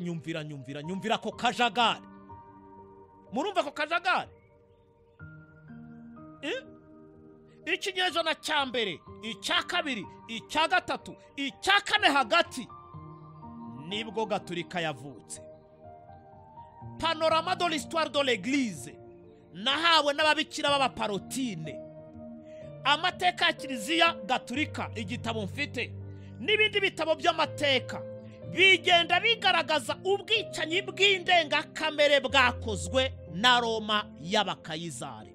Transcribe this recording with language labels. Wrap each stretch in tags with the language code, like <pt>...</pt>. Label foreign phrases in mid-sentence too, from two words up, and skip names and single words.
<rw>Nyumvira ko kajagari. Murumva ko kajagari? Ikinyejana cya mbere, icya kabiri, icya gatatu, icya kane hagati nibwo Gatulika yavutse. Panorama de l'histoire de l'église nahawe n'ababikira b'abaparotine. Amateka ya Kiliziya Gatulika, igitabo mfite n'ibindi bitabo by'amateka bigenda bigaragaza ubwicanyi bw'indengakamere bwakozwe na Roma y'Abakayizari.</rw>